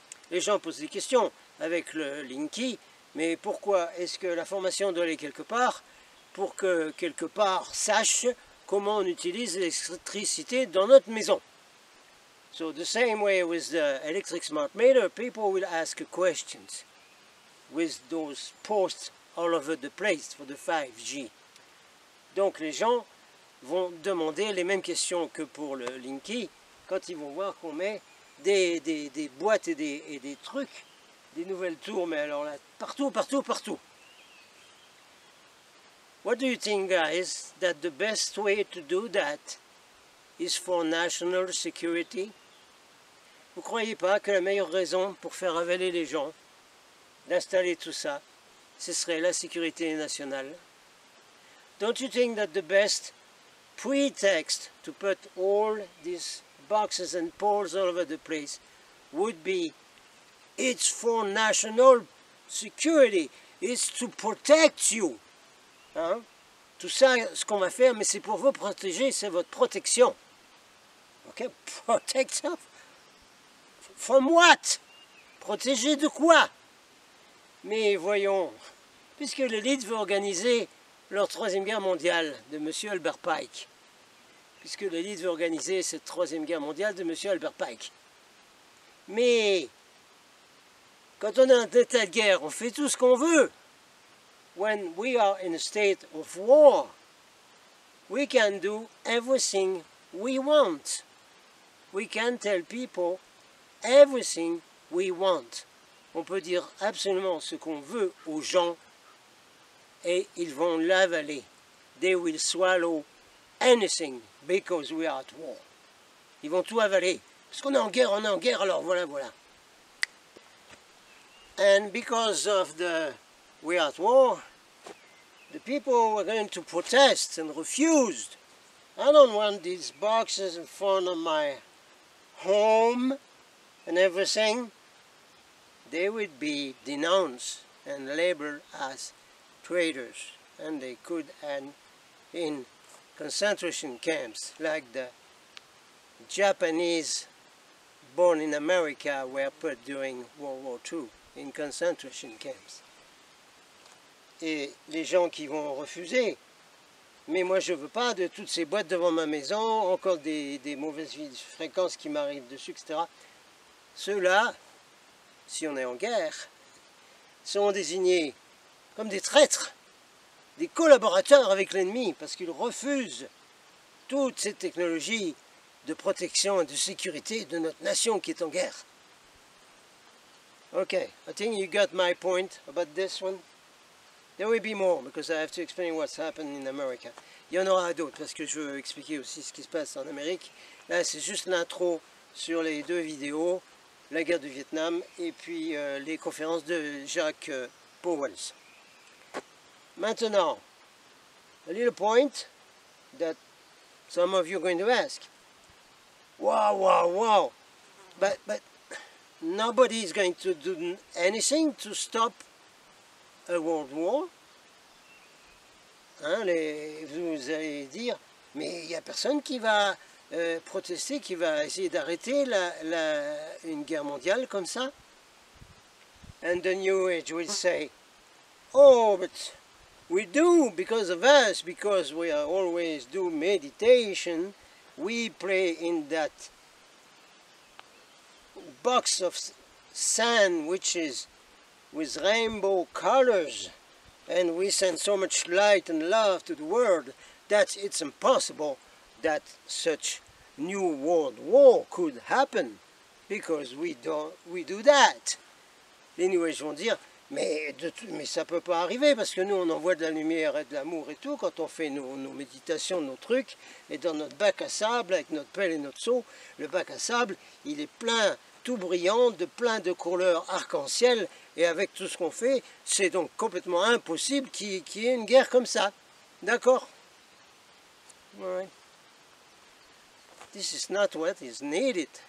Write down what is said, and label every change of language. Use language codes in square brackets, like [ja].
[fr] Les gens posent des questions avec le Linky, mais pourquoi est-ce que la formation doit aller quelque part? Pour que quelque part sache comment on utilise l'électricité dans notre maison. [en] So the same way with the electric smart meter, people will ask questions with those posts all over the place for the 5G. [fr] Donc les gens vont demander les mêmes questions que pour le Linky quand ils vont voir qu'on met des boîtes et des trucs, des nouvelles tours, mais alors là, partout, partout, partout. [en] What do you think, guys, that the best way to do that is for national security? [fr] Vous ne croyez pas que la meilleure raison pour faire avaler les gens, d'installer tout ça, ce serait la sécurité nationale? [en] Don't you think that the best pretext to put all these boxes and poles all over the place would be it's for national security, it's to protect you? [fr] Hein? Tout ça, ce qu'on va faire, mais c'est pour vous protéger, c'est votre protection. Ok? [en] Protect from what? [fr] Protéger de quoi? Mais voyons, puisque l'élite veut organiser leur troisième guerre mondiale de M. Albert Pike, puisque l'élite veut organiser cette troisième guerre mondiale de M. Albert Pike. Mais quand on a un état de guerre, on fait tout ce qu'on veut. [en] When we are in a state of war, we can do everything we want. We can tell people everything we want. [fr] On peut dire absolument ce qu'on veut aux gens et ils vont l'avaler. [en] They will swallow anything because we are at war. [fr] Ils vont tout avaler. Parce qu'on est en guerre, on est en guerre, alors voilà, voilà. [en] And because of the we are at war, the people were going to protest and refused. I don't want these boxes in front of my home and everything. They would be denounced and labeled as traitors, and they could end in concentration camps like the Japanese born in America were put during World War II in concentration camps. [fr] et les gens qui vont refuser. Mais moi, je ne veux pas de toutes ces boîtes devant ma maison, encore des mauvaises fréquences qui m'arrivent dessus, etc. Ceux-là, si on est en guerre, sont désignés comme des traîtres, des collaborateurs avec l'ennemi, parce qu'ils refusent toutes ces technologies de protection et de sécurité de notre nation qui est en guerre. [en] Okay, I think you got my point about this one. There will be more, because I have to explain what's happened in America. [fr] Il y en aura d'autres, parce que je veux expliquer aussi ce qui se passe en Amérique. Là, c'est juste l'intro sur les deux vidéos, la guerre du Vietnam et puis les conférences de Jacques Powell. Maintenant, [en] a little point that some of you are going to ask. Wow, wow, wow. But nobody is going to do anything to stop a world war. [fr] Hein, vous allez dire, mais il n'y a personne qui va protester, qui va essayer d'arrêter une guerre mondiale comme ça. [en] And the New Age will say, oh, but we do because of us, because we always do meditation, we play in that box of sand which is with rainbow colors, and we send so much light and love to the world that it's impossible that such new world war could happen, because we do that. [fr] Les New Age vont dire, mais ça peut pas arriver, parce que nous on envoie de la lumière et de l'amour et tout, quand on fait nos méditations, nos trucs, et dans notre bac à sable, avec notre pelle et notre seau, le bac à sable, il est plein, tout brillant, de plein de couleurs arc-en-ciel, et avec tout ce qu'on fait, c'est donc complètement impossible qu'il y ait une guerre comme ça. D'accord? Ouais. [en] This is not what is needed.